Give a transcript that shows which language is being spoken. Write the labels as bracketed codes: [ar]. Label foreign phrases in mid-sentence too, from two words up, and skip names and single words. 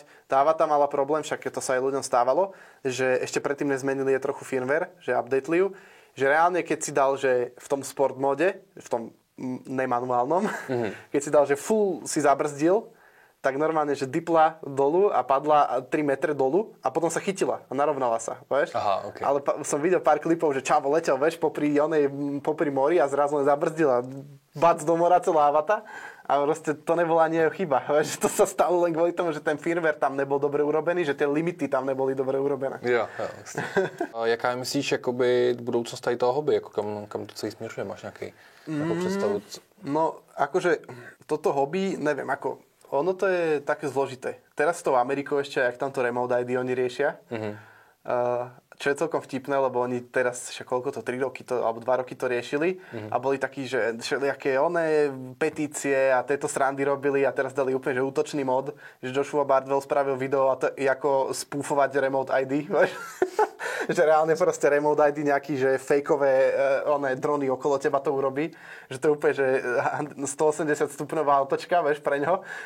[sk] Tá Avata mala problém, však to sa aj ľuďom stávalo, že ešte predtým nezmenili je trochu firmware, že updateli ju, že reálne keď si dal, že v tom [en] sport mode, [sk] v tom nemanuálnom, keď si dal, že full si zabrzdil, tak normálne, že dipla dolu a padla 3 metre dolu a potom sa chytila a narovnala sa, vieš? [cs] Aha, okay. [sk] Ale som videl pár klipov, že Čavo letel, vieš, popri mori a zrazu len zabrzdila. Bac do mora celá Avata a proste to nebola ani jeho chyba, vieš? To sa stalo len kvôli tomu, že ten firmware tam nebol dobre urobený, že tie limity tam neboli dobre urobené. [cs] Jo. Jaká je myslíš, jakoby budoucnost tady toho hobby, jako kam to celý směřuje? Máš nějaký představu? [sk] No, akože toto hobby, neviem, ako ono to je také zložité. Teraz s tou Amerikou ešte, jak tamto Remote ID oni riešia. Čo je celkom vtipné, lebo oni teraz, koľko to, 3 roky alebo 2 roky to riešili a boli takí, že všelijaké petície a tieto srandy robili a teraz dali úplne, že útočný mod, že Joshua Bardwell spravil video a to ako spúfovať Remote ID, že reálne proste Remote ID nejaký, že fejkové drony okolo teba to urobí, že to je úplne, že 180 stupňová otočka, vieš, pre ňo.